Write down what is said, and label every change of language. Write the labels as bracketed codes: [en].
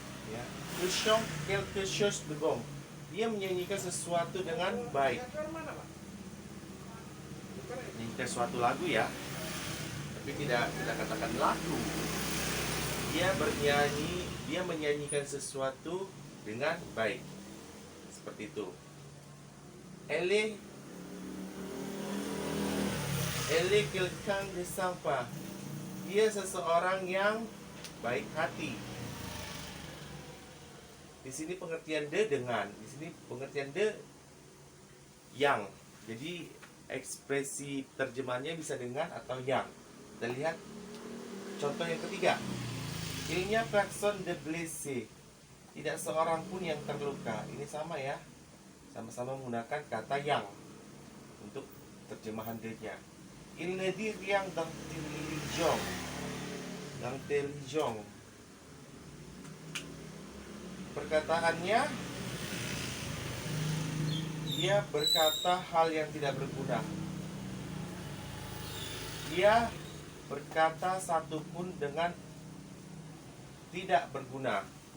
[fr] Ya, il chante quelque chose de bon. [id] Dia menyanyikan sesuatu dengan baik. Menyanyikan suatu lagu ya, tapi tidak katakan lagu. Dia bernyanyi, dia menyanyikan sesuatu dengan baik. Seperti itu. [fr] Elle quelqu'un de sympa. [id] Dia seseorang yang baik hati. Di sini pengertian de dengan, di sini pengertian de yang. Jadi ekspresi terjemahannya bisa dengan atau yang. Kita lihat contoh yang ketiga. [fr] Il n'y a personne de blessé. [id] Tidak seorang pun yang terluka. Ini sama ya. Sama-sama menggunakan kata yang untuk terjemahan dia. [fr] Il ne dit rien d'intelligent. D'intelligent. [id] Perkataannya, dia berkata hal yang tidak berguna. Dia berkata satu pun dengan tidak berguna.